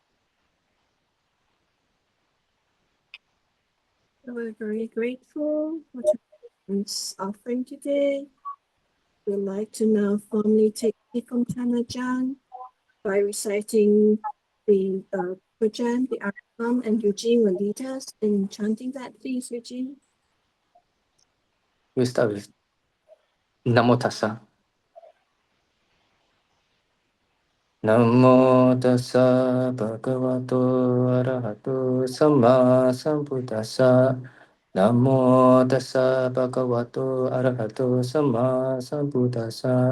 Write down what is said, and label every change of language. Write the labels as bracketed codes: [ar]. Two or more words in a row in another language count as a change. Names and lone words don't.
[en] We're very grateful for Ajah's offering today. We'd like to now formally take it from Ajahn by reciting the Pujan, the Arham, and Eugene will lead us in chanting that, please, Eugene. We start with [pi] Namo Tassa. Namo Tassa Bhagavato Arahato Samma Sambuddhassa. Namo Tassa Bhagavato Arahato Samma Sambuddhassa.